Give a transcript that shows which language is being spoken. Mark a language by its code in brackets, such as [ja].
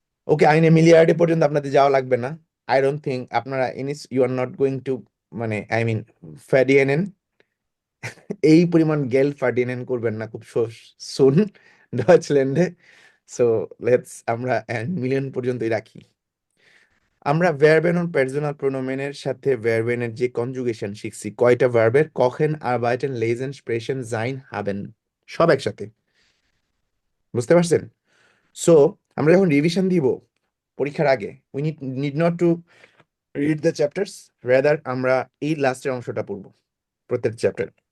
[bn] ওকে, [de] eine Milliarde [bn] পর্যন্ত আপনাদের যাওয়া লাগবে না। [en] I don't think [bn] আপনারা [en] you are not going to [bn] মানে আই মিন ফার্ডিয়েনেন এই পরিমাণ গেল ফার্ডিয়েনেন করবেন না খুব সুন ডয়েচল্যান্ডে। সো আমরা মিলিয়ন পর্যন্তই রাখি। আমরা ভার্বেন und পার্সোনাল প্রোনোমেনের সাথে ভার্বেনের যে কনজুগেশন শিখছি, কয়টা ভার্বের? [de] kochen, arbeiten, lesen, sprechen, sein, haben, [bn] সব একসাথে, বুঝতে পারছেন? সো আমরা যখন রিভিশন দিব পরীক্ষার আগে, [en] we need not to read the chapters, [bn] rather আমরা এই লাস্টের অংশটা পড়বো প্রত্যেক চ্যাপ্টার।